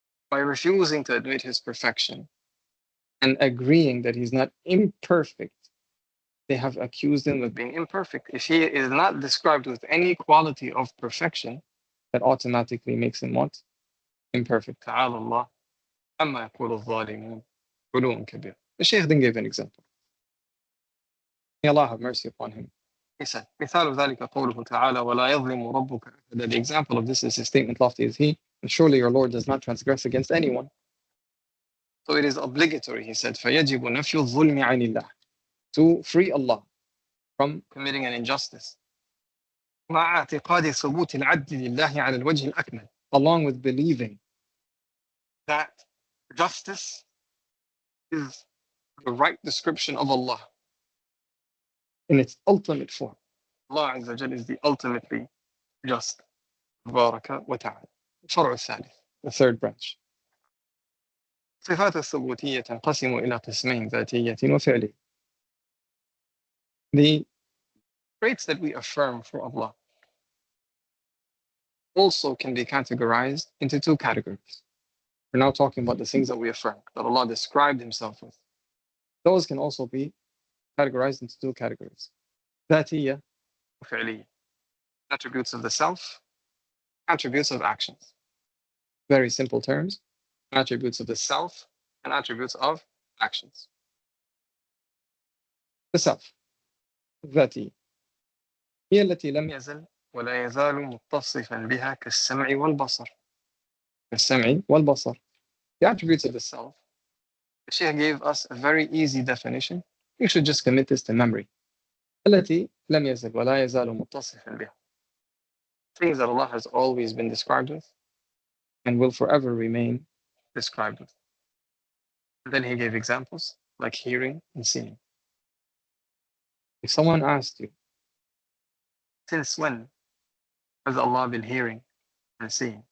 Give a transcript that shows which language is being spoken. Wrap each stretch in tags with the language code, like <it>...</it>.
<en>By refusing to admit His perfection and agreeing that He's not imperfect, they have accused Him of being imperfect. If He is not described with any quality of perfection, that automatically makes Him what? Imperfect.</en> <ar>Ta'ala Allah amma yaqulu al-Zalimun uluwan kabir.</ar> <en>The Shaykh then gave an example. May Allah have mercy upon him. He said,</en> <ar>مثال ذلك قوله تعالى ولا يظلم ربك أحدا.</ar> <en>The example of this is his statement, lofty is He, and surely your Lord does not transgress against anyone. So it is obligatory, he said,</en> <ar>فيجب نفي الظلم عن الله,</ar> <en>to free Allah from committing an injustice.</en> <ar>مع اعتقاد ثبوت العدل لله على الوجه الأكمل,</ar> <en>along with believing that justice is the right description of Allah in its ultimate form. Allah Azza wa Jal is the ultimately just.</en> <ar>تبارك وتعالى. الفرع الثالث,</ar> <en>the third branch.</en> <ar>صفات الثبوتية تنقسم إلى قسمين, ذاتية وفعلية.</ar> <en>The traits that we affirm for Allah also can be categorized into two categories. We're now talking about the things that we affirm, that Allah described Himself with. Those can also be categorized into two categories.</en> <ar>ذاتية وفعلية.</ar> <en>Attributes of the self, attributes of actions. Very simple terms. Attributes of the self and attributes of actions. The self,</en> <ar>ذاتية, هي التي لم يزل ولا يزال متصفا بها كالسمع والبصر. كالسمع والبصر.</ar> <en>The attributes of the self, the Shaykh gave us a very easy definition. You should just commit this to memory.</en> <ar>التي لم يزل ولا يزال متصفا بها.</ar> <en>Things that Allah has always been described with and will forever remain described with. And then he gave examples like hearing and seeing. If someone asked you, since when has Allah been hearing and seeing?</en>